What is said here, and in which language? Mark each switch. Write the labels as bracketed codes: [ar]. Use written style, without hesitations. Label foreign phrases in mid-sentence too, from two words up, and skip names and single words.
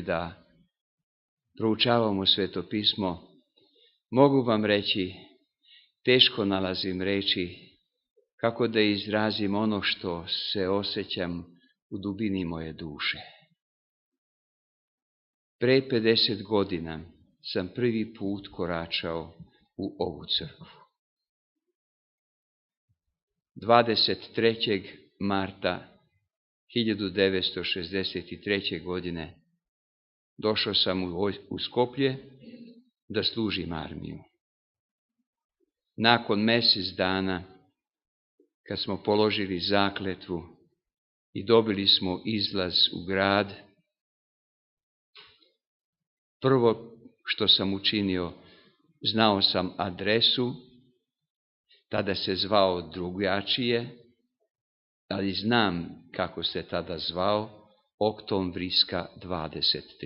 [sr] да проучавамо Свето писмо, могу вам речи, тешко налазим речи, како да изразим оно што се осеќам у дубини моје душе. Пре 50 година сам први пут корачао у ову цркву. 23. марта 1963. godine došao sam u Skoplje da služim armiju. Nakon mjesec dana, kad smo položili zakletvu i dobili smo izlaz u grad, prvo što sam učinio, znao sam adresu, tada se zvao drugačije, ali znam kako se tada zvao, Oktombrijska 23.